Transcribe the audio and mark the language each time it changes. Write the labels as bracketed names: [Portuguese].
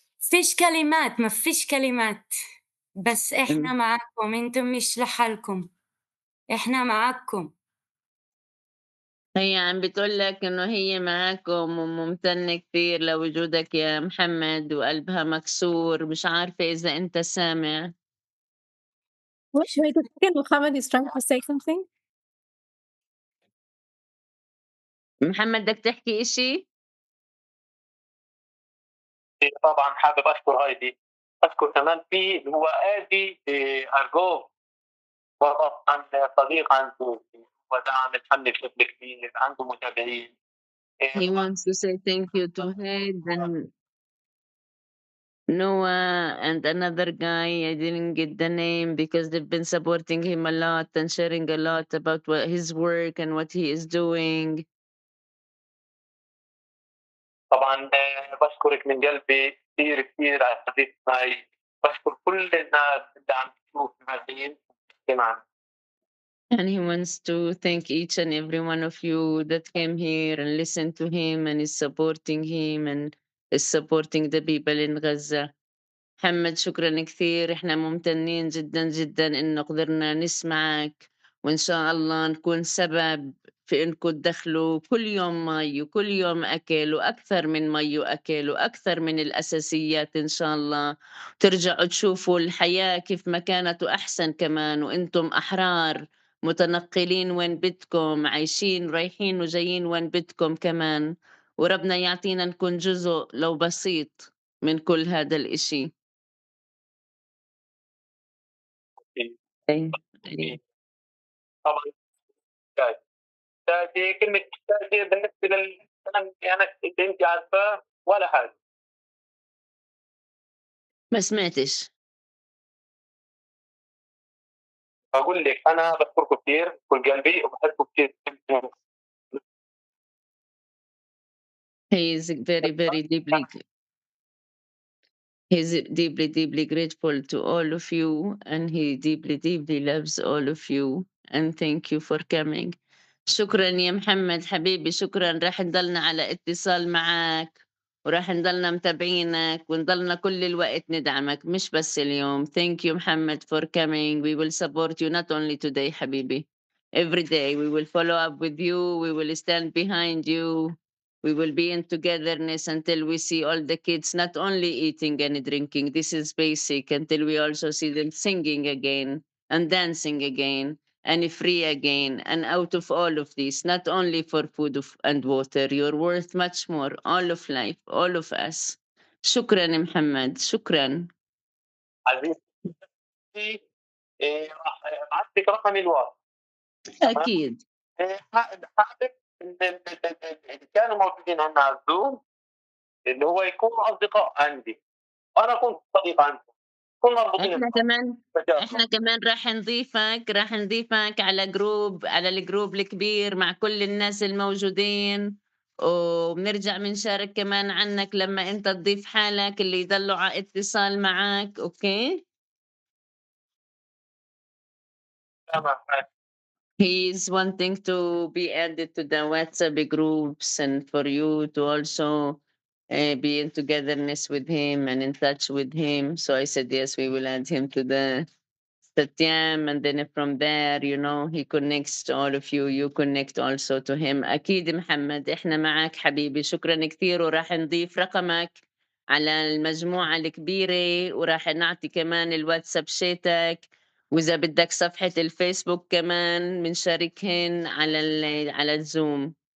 [Arabic] فيش كلمات ما فيش كلمات بس إحنا معاكم أنتم مش لحالكم إحنا معاكم. هي عم بتقول لك إنه هي معاكم وممتنة كتير لوجودك يا محمد، وقلبها مكسور، مش عارفة إذا أنت سامع. [English] Wait a second, Mohammed is trying to say something. [Arabic] محمد بدك تحكي إشي؟ طبعا حابب اشكر هايدي، اشكر كمان في اللي هو ادي ارجو وطبعا صديق عنده ودعم الحمل بشكل كبير، عنده متابعين. [English] He wants to say thank you to Haid and Noah and another guy. I didn't get the name because they've been supporting him a lot and sharing a lot about what his work and what he is doing. [Arabic] طبعا بشكرك من قلبي كثير كثير على الحديث معي. بشكر كل الناس اللي عم تشوف معي معنا. [English] And he wants to thank each and every one of you that came here and listened to him and is supporting him and is supporting the people in Gaza. [Arabic] محمد شكرًا كثير، إحنا ممتنين جدًا، جدًا إنه قدرنا نسمعك، وإن شاء الله نكون سبب في إنكم تدخلوا كل يوم مَي وكل يوم أكل وأكثر من مَي وأكل وأكثر من الأساسيات إن شاء الله، وترجعوا تشوفوا الحياة كيف ما كانت وأحسن كمان، وأنتم أحرار متنقلين وين بدكم، عايشين رايحين وجايين وين بدكم كمان، وربنا يعطينا نكون جزء لو بسيط من كل هذا الإشي. أيوه، أيوه. طبعا محتاج محتاج كلمة محتاج بالنسبة للكلام اللي اللي أنت عارفاه ولا حاجة. ما سمعتش. باقول لِك أنا باشكركم كتير من كل قلبي وباحبكم كتير. [English] He is very, very deeply he's deeply, deeply grateful to all of you, and he deeply, deeply loves all of you, and thank you for coming. [Arabic] شكرًا يا محمد حبيبي، شكرًا، راح نضلنا على اتصال معاك، وراح نضلنا متابعينك، ونضلنا كل الوقت ندعمك مش بس اليوم. [English] Thank you Mohammed for coming. We will support you not only today حبيبي. Every day we will follow up with you, we will stand behind you. We will be in togetherness until we see all the kids not only eating and drinking. This is basic until we also see them singing again and dancing again and free again. And out of all of this, not only for food and water, you're worth much more. All of life, all of us. [Arabic] شكرا محمد، شكرا. عزيزتي راح أبعت لِك رقمي الواطي. تمام؟ أكيد. حابب إن اللي كانوا موجودين عندنا على الZoom اللي هو يكونوا أصدقاء عندي، وأنا أكون صديق عندهم، نكون مربوطين احنا ببعض. كمان احنا كمان راح نضيفك على جروب، على الجروب الكبير مع كل الناس الموجودين، وبنرجع بنشارك كمان عنك لما انت تضيف حالك اللي يضلوا على اتصال معك. اوكي. تمام. [English] He's wanting to be added to the WhatsApp groups and for you to also be in togetherness with him and in touch with him. So I said, yes, we will add him to the SATYAM, and then from there, he connects to all of you. You connect also to him. [Arabic] أكيد محمد، إحنا معك حبيبي. شكرا كثير، وراح نضيف رقمك على المجموعة الكبيرة، وراح نعطي كمان الواتساب شيتك، وإذا بدك صفحة الفيسبوك كمان بنشاركهن على الزوم.